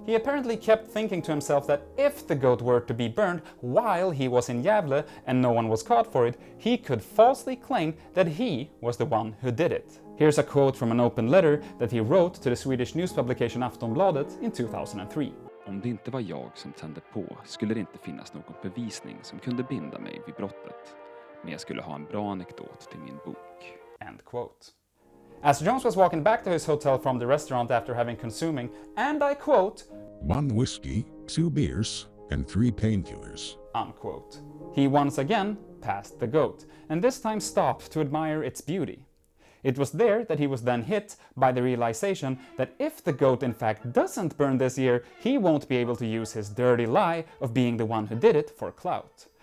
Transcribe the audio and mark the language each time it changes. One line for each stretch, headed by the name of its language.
English: He apparently kept thinking to himself that if the goat were to be burned while he was in Gävle and no one was caught for it, he could falsely claim that he was the one who did it. Here's a quote from an open letter that he wrote to the Swedish news publication Aftonbladet in 2003.
Swedish: Om det inte var jag som tände på skulle det inte finnas någon bevisning som kunde binda mig vid brottet. Men jag skulle ha en bra anekdot till min bok.
English: End quote. As Jones was walking back to his hotel from the restaurant after having consuming, and I quote, 1 whiskey, 2 beers, and 3 painkillers, unquote, he once again passed the goat, and this time stopped to admire its beauty. It was there that he was then hit by the realization that if the goat in fact doesn't burn this year, he won't be able to use his dirty lie of being the one who did it for clout.